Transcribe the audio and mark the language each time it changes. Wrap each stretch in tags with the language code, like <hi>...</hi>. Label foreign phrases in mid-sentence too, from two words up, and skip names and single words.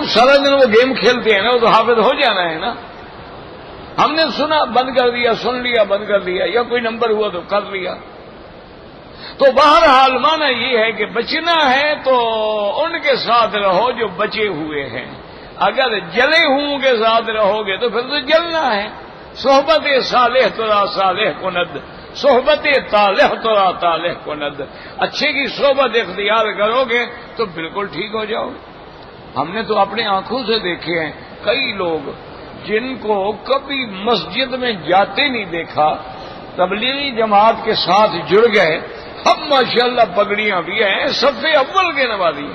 <ur>سارا دن وہ گیم کھیلتے ہیں نا، وہ تو حافظ ہو جانا ہے نا۔ ہم نے سنا بند کر دیا، سن لیا بند کر دیا، یا کوئی نمبر ہوا تو کر لیا۔ تو بہرحال معنی یہ ہے کہ بچنا ہے تو ان کے ساتھ رہو جو بچے ہوئے ہیں، اگر جلے ہوں کے ساتھ رہو گے تو پھر تو جلنا ہے۔</ur> <fa>صحبت صالح ترا صالح کند، صحبت طالح ترا طالح کند،</fa> <ur>اچھے کی صحبت اختیار کرو گے تو بالکل ٹھیک ہو جاؤ۔ ہم نے تو اپنے آنکھوں سے دیکھے ہیں کئی لوگ جن کو کبھی مسجد میں جاتے نہیں دیکھا، تبلیغی جماعت کے ساتھ جڑ گئے، اب ماشاءاللہ پگڑیاں بھی ہیں، صف اول کے نمازی ہیں۔</ur>